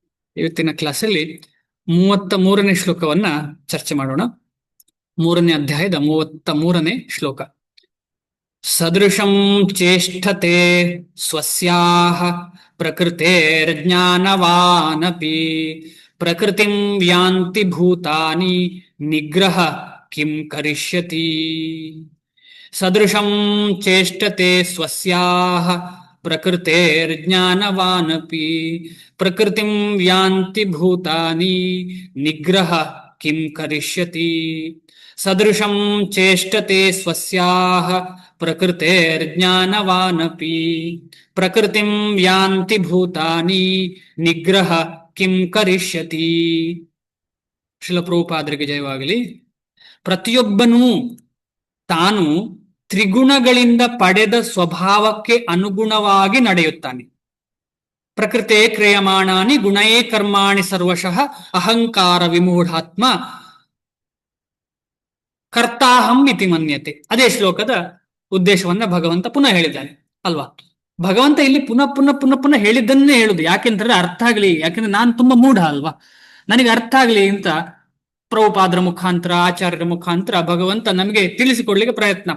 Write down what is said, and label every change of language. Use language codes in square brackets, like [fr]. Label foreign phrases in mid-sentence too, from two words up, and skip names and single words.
[kn] ಇವತ್ತಿನ ಕ್ಲಾಸಲ್ಲಿ 33ನೇ ಶ್ಲೋಕವನ್ನ ಚರ್ಚೆ ಮಾಡೋಣ. 3ನೇ ಅಧ್ಯಾಯದ 33ನೇ ಶ್ಲೋಕ. [sa] ಸದೃಶಂ ಚೇಷ್ಟತೆ ಸ್ವಸ್ಯಾಹ ಪ್ರಕೃತೇರ್ಜ್ಞಾನವಾನಪಿ ಪ್ರಕೃತಿಂ ಯಾಂತಿ ಭೂತಾನಿ ನಿಗ್ರಹ ಕಿಂ ಕರಿಷ್ಯತಿ. ಸದೃಶಂ ಚೇಷ್ಟತೆ ಸ್ವಸ್ಯಾಹ ಪ್ರಕೃತೇರ್ಜ್ಞಾನವಾನಪಿ ಪ್ರಕೃತಿಂ ಯಾಂತಿ ಭೂತಾನಿ ನಿಗ್ರಹ ಕಿಂ ಕರಿಷ್ಯತಿ. ಸದೃಶಂ ಚೇಷ್ಟತೆ ಸ್ವಸ್ಯಾಹ ಪ್ರಕೃತೇರ್ಜ್ಞಾನವಾನಪಿ ಪ್ರಕೃತಿಂ ಯಾಂತಿ ಭೂತಾನಿ ನಿಗ್ರಹ ಕಿಂ ಕರಿಷ್ಯತಿ. [kn] ಶ್ರೀಲ ಪ್ರಭುಪಾದರಿಗೆ ಜಯವಾಗಲಿ. ಪ್ರತಿಯೊಬ್ಬನೂ ತಾನು ತ್ರಿಗುಣಗಳಿಂದ ಪಡೆದ ಸ್ವಭಾವಕ್ಕೆ ಅನುಗುಣವಾಗಿ ನಡೆಯುತ್ತಾನೆ. [sa] ಪ್ರಕೃತೆ ಕ್ರಿಯಮಾಣಾನಿ ಗುಣಯೇ ಕರ್ಮಾಣಿ ಸರ್ವಶಃ ಅಹಂಕಾರ ವಿಮೂಢಾತ್ಮ ಕರ್ತಾಹಂ ಇತಿ ಮನ್ಯತೆ. [kn] ಅದೇ ಶ್ಲೋಕದ ಉದ್ದೇಶವನ್ನ ಭಗವಂತ ಪುನಃ ಹೇಳಿದ್ದಾನೆ ಅಲ್ವಾ. ಭಗವಂತ ಇಲ್ಲಿ ಪುನಃ ಪುನಃ ಪುನಃ ಪುನಃ ಹೇಳಿದ್ದನ್ನೇ ಹೇಳುದು. ಯಾಕೆಂತಂದ್ರೆ ಅರ್ಥ ಆಗ್ಲಿ, ಯಾಕೆಂದ್ರೆ ನಾನು ತುಂಬಾ ಮೂಢ ಅಲ್ವಾ, ನನಗೆ ಅರ್ಥ ಆಗ್ಲಿ ಅಂತ ಪ್ರಭುಪಾದರ ಮುಖಾಂತರ ಆಚಾರ್ಯರ ಮುಖಾಂತರ ಭಗವಂತ ನಮಗೆ ತಿಳಿಸಿಕೊಡ್ಲಿಕ್ಕೆ ಪ್ರಯತ್ನ.